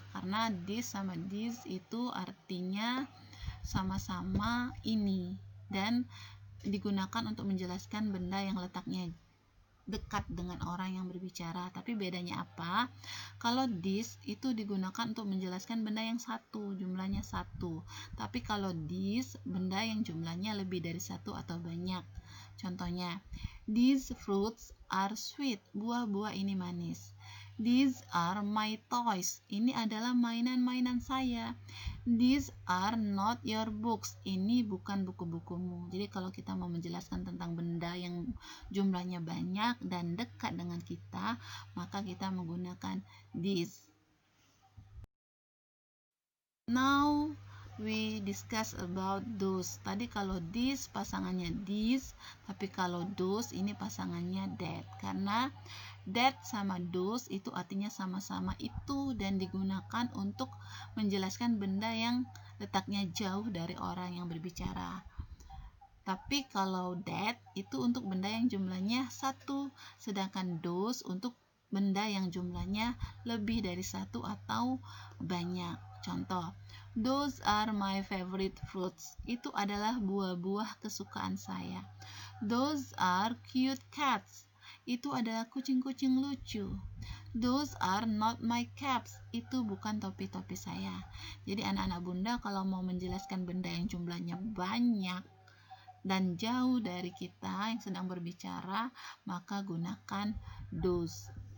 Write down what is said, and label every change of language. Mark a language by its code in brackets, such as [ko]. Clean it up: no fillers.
[id] Karena this sama this itu artinya sama-sama ini dan digunakan untuk menjelaskan benda yang letaknya dekat dengan orang yang berbicara. Tapi bedanya apa? Kalau this itu digunakan untuk menjelaskan benda yang satu, jumlahnya satu. Tapi kalau this, benda yang jumlahnya lebih dari satu atau banyak. [en] Contohnya, these fruits are sweet. [id] Buah-buah ini manis. [en] These are my toys. [id] Ini adalah mainan-mainan saya. [en] These are not your books. [id] Ini bukan buku-bukumu. Jadi kalau kita mau menjelaskan tentang benda yang jumlahnya banyak dan dekat dengan kita, maka kita menggunakan this. [en] Now we discuss about those. [id] Tadi kalau this pasangannya this, tapi kalau those ini pasangannya that. Karena that sama those itu artinya sama-sama itu dan digunakan untuk menjelaskan benda yang letaknya jauh dari orang yang berbicara. Tapi kalau that itu untuk benda yang jumlahnya satu, sedangkan those untuk benda yang jumlahnya lebih dari satu atau banyak. [en] Contoh, those are my favorite fruits. [id] Itu adalah buah-buah kesukaan saya. [en] Those are cute cats. [id] Itu adalah kucing-kucing lucu. [en] Those are not my caps. [id] Itu bukan topi-topi saya. Jadi anak-anak bunda kalau mau menjelaskan benda yang jumlahnya banyak dan jauh dari kita yang sedang berbicara, maka gunakan those.